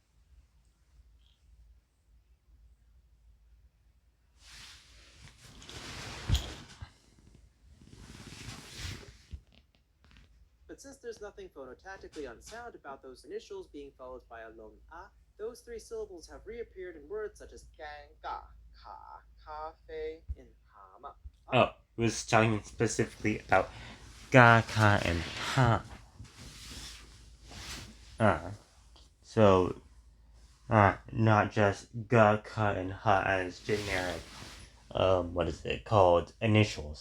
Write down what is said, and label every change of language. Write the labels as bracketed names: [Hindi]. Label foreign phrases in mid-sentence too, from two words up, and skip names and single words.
[English] But since there's nothing phonotactically unsound about those initials being followed by a long a, those three syllables have reappeared in words such as gang, ga, ka, ka, fei, and hama. Oh, it was talking specifically about ga, ka, and ha. So, not just ga, ka, and ha as generic, what is it called, initials.